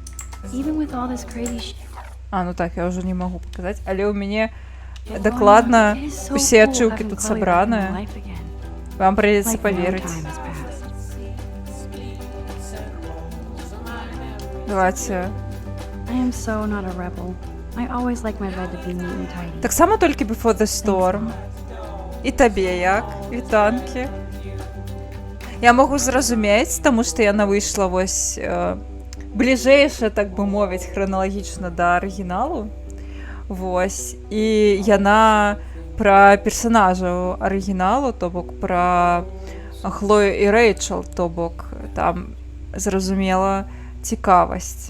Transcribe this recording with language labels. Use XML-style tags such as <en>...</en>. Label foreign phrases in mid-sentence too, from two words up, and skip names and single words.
<be>А, ну так, я ўжо не магу паказаць, але ў мяне дакладна усе ачыўкі тут сабраныя. Вам прыйдзецца паверыць. Давайте.</be> <en>I always like my bed to be neat and tidy.</en> <be>Так само толькі Before the Storm. І табе як? Вітанкі. Я магу зразумець, таму што яна выйшла вось бліжэйшая, так бы мовіць, храналагічна да арыгіналу. Вось. І яна пра персанажаў арыгіналу, то бок пра Хлою і Рэйчел, то бок там зразумела цікавасць.</be>